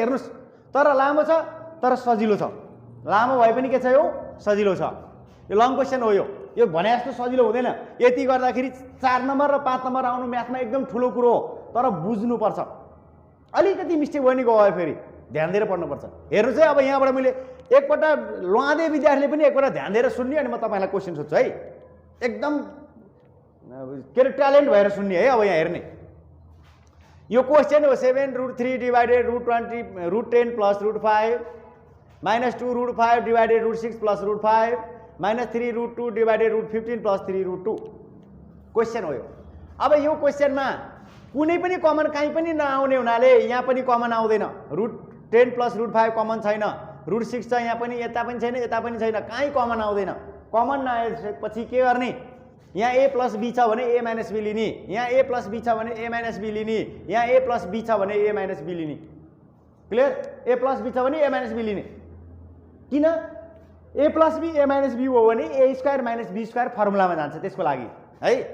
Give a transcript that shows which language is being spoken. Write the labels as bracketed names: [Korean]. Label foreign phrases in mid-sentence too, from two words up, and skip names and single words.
[Nepali] हेर्नुस् तर लामो छ तर सजिलो छ लामो भए पनि के छ यो सजिलो छ यो [English] long question [Nepali] हो यो भने जस्तो सजिलो हुँदैन यति गर्दाखेरि 4 नम्बर र 5 नम्बर आउनु म्याथमा एकदम ठुलो कुरो हो तर बुझ्नु पर्छ अलिकति मिस्टेक भयो नि गयो फेरि ध्यान दिएर पढ्नुपर्छ हेर्नुस् है अब यहाँबाट मैले एकपल्ट लुहादे विद्यार्थीले पनि एकपल्ट ध्यान दिएर सुन्ने अनि म तपाईलाई क्वेशन सोध्छु है एकदम के रे ट्यालेन्ट भएर सुन्ने है अब यहाँ हेर्ने [English] yo question ho 7 root 3 divided root 20 root 10 plus root 5 minus 2 root 5 divided root 6 plus root 5 minus 3 root 2 divided root 15 plus 3 root 2 डिवाइडेड रूट 15 प्लस 3 रूट [Nepali] 2 क्वेशन हो यो अब यो क्वेशनमा कुनै पनि कमन कहीँ पनि नआउने हुनाले यहाँ पनि कमन आउँदैन रूट 10 प्लस रूट 5 कमन छैन रूट 6 छ यहाँ पनि यता पनि छैन यता पनि छैन कहीँ कमन आउँदैन कमन नआएपछि के गर्ने यहाँ [English] a plus b [Nepali] छ भने [English] a minus b [Nepali] लिने यहाँ [English] a plus b [Nepali] छ भने [English] a minus b [Nepali] लिने यहाँ [English] a plus b [Nepali] छ भने [English] a minus b [Nepali] लिने क्लियर [English] a plus b [Nepali] छ भने [English] a minus b [Nepali] लिने किन [English] a plus b a minus b [Nepali] हो भने [English] a square minus b square [Nepali] फर्मुलामा जान्छ त्यसको लागि है